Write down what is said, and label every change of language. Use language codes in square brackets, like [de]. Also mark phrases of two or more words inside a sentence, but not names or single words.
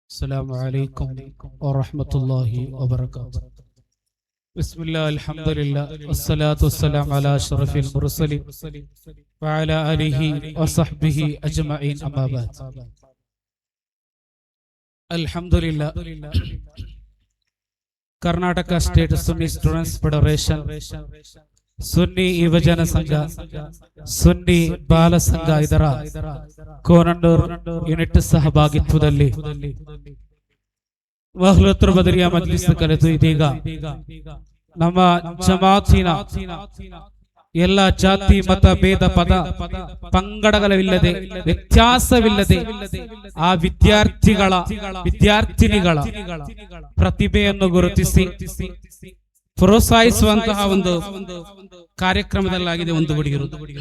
[ar] السلام عليكم ورحمة الله وبركاته. بسم الله الحمد لله والصلاة والسلام على أشرف المرسلين وعلى آله وصحبه أجمعين أما بعد. الحمد لله. [kn] ಕರ್ನಾಟಕ ಸ್ಟೇಟ್ ಸುನ್ನಿ ಸ್ಟೂಡೆಂಟ್ಸ್ ಫೆಡರೇಷನ್, ಸುನ್ನಿ ಯುವಜನ ಸಂಘ, ಸುನ್ನಿ ಬಾಲ ಸಂಘ ಇದರ ಕೋನಂಡೂರ್ ಯೂನಿಟ್ ಸಹಭಾಗಿತ್ವದಲ್ಲಿ ವಹ್ಲತುಲ್ ಬದರಿಯಾ ಮಜ್ಲಿಸ್ ಕರೆದು ಇದೀಗ ನಮ್ಮ ಜಮಾತಿನ ಎಲ್ಲ ಜಾತಿ ಮತ ಭೇದ ಪಂಗಡಗಳಿಲ್ಲದೆ ವ್ಯತ್ಯಾಸವಿಲ್ಲದೆ ಆ ವಿದ್ಯಾರ್ಥಿನಿಗಳ ಪ್ರತಿಭೆಯನ್ನು ಗುರುತಿಸಿ ಪ್ರೋತ್ಸಾಹಿಸುವಂತಹ ಒಂದು ಕಾರ್ಯಕ್ರಮದಲ್ಲಾಗಿದೆ ಒಂದು ಗುಡಿಗಿರುವುದು.